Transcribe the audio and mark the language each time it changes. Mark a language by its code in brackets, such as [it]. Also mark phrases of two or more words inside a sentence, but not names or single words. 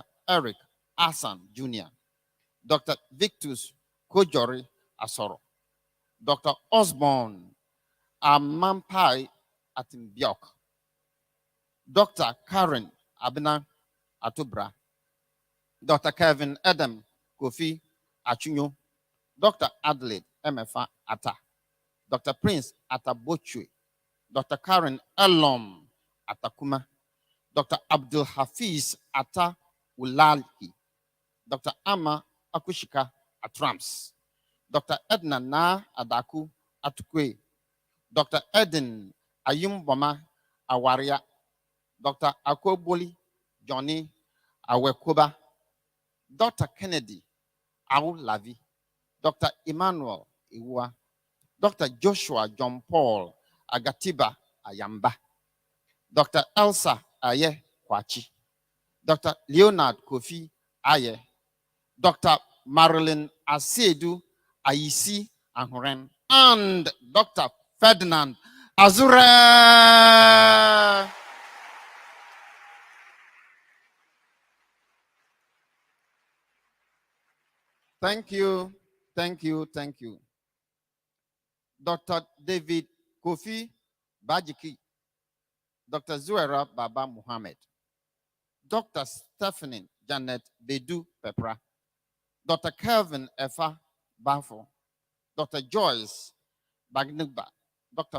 [en] Eric Asan Jr., Dr. Victus Kojori Asoro, Dr. Osborne Amampai Atimbiok, Dr. Karen Abena Atubra, Dr. Kevin Adam Kofi Achunyo, Dr. Adelaide Emefa Ata, Dr. Prince Atabochwe, Dr. Karen Elom Atakuma, Dr. Abdul Hafiz Ata Ulali, Dr. Ama Akushika Atrams, Dr. Edna Na Adaku Atukwe, Dr. Eden Ayumbama Awaria, Dr. Akoboli Johnny Awekoba, Dr. Kennedy Aulavi, Dr. Emmanuel Iwa, Dr. Joshua John Paul Agatiba Ayamba, Dr. Elsa Aye Kwachi, Dr. Leonard Kofi Aye, Dr. Marilyn Asedu Ayisi Ahuren, and Dr. Ferdinand Azure. Thank you, thank you, thank you. Dr. David Kofi Bajiki, Dr. Zuera Baba Muhammad, Dr. Stephanie Janet Bedu Pepra, Dr. Kelvin Efa Bafo, Dr. Joyce Bagnugba, Dr.